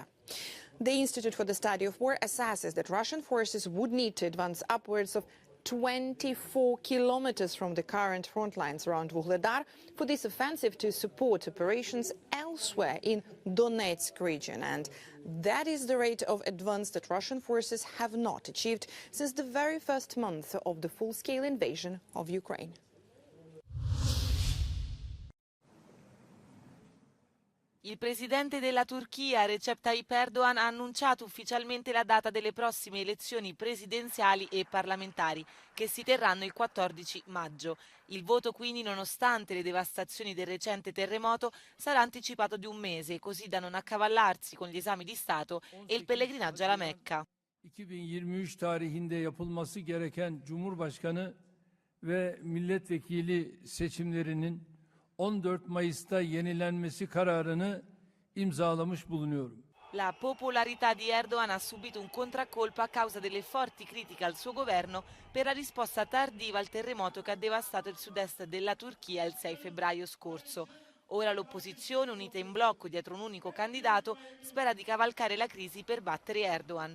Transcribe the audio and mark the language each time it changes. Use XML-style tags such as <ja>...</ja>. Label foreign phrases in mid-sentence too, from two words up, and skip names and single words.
<en>The Institute for the Study of War assesses that Russian forces would need to advance upwards of 24 kilometers from the current front lines around Vuhledar for this offensive to support operations elsewhere in Donetsk region. And that is the rate of advance that Russian forces have not achieved since the very first month of the full-scale invasion of Ukraine.</en> <it>Il presidente della Turchia, Recep Tayyip Erdogan, ha annunciato ufficialmente la data delle prossime elezioni presidenziali e parlamentari, che si terranno il 14 maggio. Il voto quindi, nonostante le devastazioni del recente terremoto, sarà anticipato di un mese, così da non accavallarsi con gli esami di Stato e il pellegrinaggio alla Mecca.</it> <tr>2023 tarihinde yapılması gereken Cumhurbaşkanı ve milletvekili seçimlerinin 14 Mayıs'ta yenilenmesi kararını imzalamış bulunuyorum.</tr> <it>La popolarità di Erdogan ha subito un contraccolpo a causa delle forti critiche al suo governo per la risposta tardiva al terremoto che ha devastato il sud-est della Turchia il 6 febbraio scorso. Ora l'opposizione, unita in blocco dietro un unico candidato, spera di cavalcare la crisi per battere Erdogan.</it>